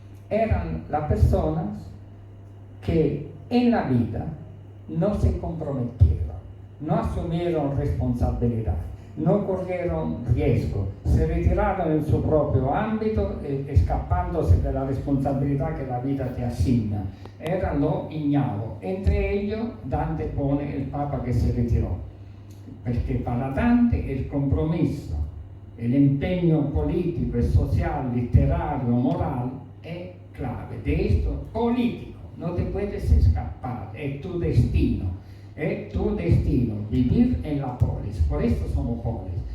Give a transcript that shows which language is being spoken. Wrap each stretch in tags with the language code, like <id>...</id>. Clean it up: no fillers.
<es>Eran las personas que en la vida no se comprometieron, no asumieron responsabilidad, no corrieron riesgo, se retiraron en su propio ámbito escapándose de la responsabilidad que la vida te asigna. Era lo ignaro. Entre ellos Dante pone el Papa que se retiró,</es> <it>perché</it> <es>para Dante</es> <it>il compromesso, l'impegno politico e sociale, letterario, morale è</it> <es>clave. De esto político, no te puedes escapar, es tu destino. Es tu destino, vivir en la polis. Por esto somos polis.</es>